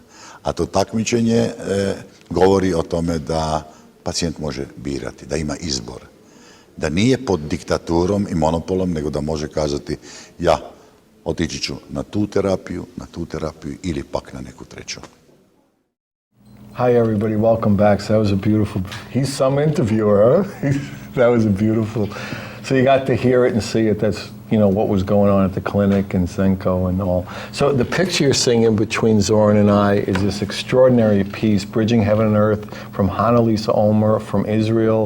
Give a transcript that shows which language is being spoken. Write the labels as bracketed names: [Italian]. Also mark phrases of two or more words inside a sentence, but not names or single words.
[Bosnian] A to takmičenje govori o tome da pacijent može birati, da ima izbor. Da nije pod diktaturom i monopolom, nego da može kazati ja otići ću na tu terapiju ili pak na neku treću. [English] Hi everybody, welcome back. So that was a beautiful, he's some interviewer, huh? That was a beautiful, so you got to hear it and see it. That's, you know, what was going on at the clinic and Zdenko and all. So the picture you're seeing in between Zoran and I is this extraordinary piece, Bridging Heaven and Earth, from Hannelisa Omer from Israel.